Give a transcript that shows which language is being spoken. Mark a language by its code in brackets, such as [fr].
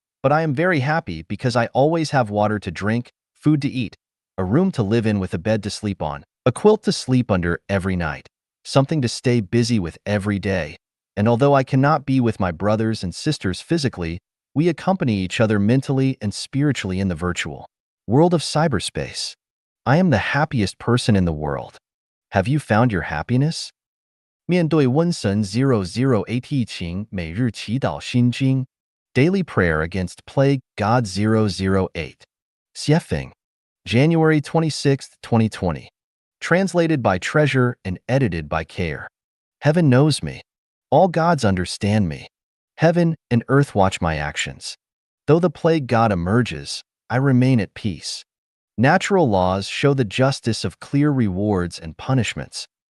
[en] But I am very happy because I always have water to drink, food to eat, a room to live in with a bed to sleep on, a quilt to sleep under every night, something to stay busy with every day. And although I cannot be with my brothers and sisters physically, we accompany each other mentally and spiritually in the virtual world of cyberspace. I am the happiest person in the world. Have you found your happiness? [zh] 面对瘟神008疫情，每日祈祷心经 [en] Daily Prayer Against Plague, God 008. Siefeng. January 26, 2020. Translated by Treasure and edited by Care. Heaven knows me. All gods understand me. Heaven and earth watch my actions. Though the plague god emerges, I remain at peace. Natural laws show the justice of clear rewards and punishments.